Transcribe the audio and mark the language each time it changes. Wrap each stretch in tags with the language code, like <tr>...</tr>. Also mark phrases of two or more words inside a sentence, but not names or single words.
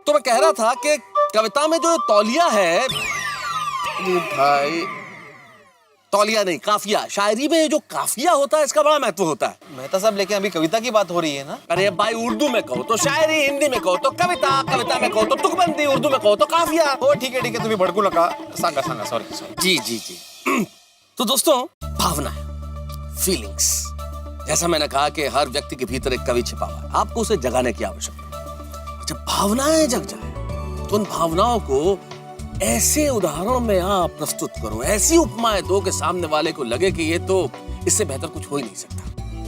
<hi>तो मैं कह रहा था कि कविता में जो तौलिया है भाई, तौलिया नहीं, काफिया। शायरी में जो काफिया होता है इसका बड़ा महत्व होता है। मेहता साहब, लेकिन अभी कविता की बात हो रही है ना? अरे भाई, उर्दू में कहो तो शायरी, हिंदी में कहो तो कविता, कविता में कहो तो तुकबंदी, उर्दू में कहो तो काफिया। ओ ठीक है,</hi> <mr>तुम्ही भड़कू नका। सांगा सॉरी।</mr> <hi>जी। तो दोस्तों, भावना है, फीलिंग्स। जैसा मैंने कहा कि हर व्यक्ति के भीतर एक कवि छिपा हुआ है, आपको उसे जगाने की आवश्यकता है। जब भावनाएं जग जाए तो उन भावनाओं को ऐसे उदाहरणों में आप प्रस्तुत करो, ऐसी उपमाएं दो कि सामने वाले को लगे कि ये तो इससे बेहतर कुछ हो ही नहीं सकता।</hi>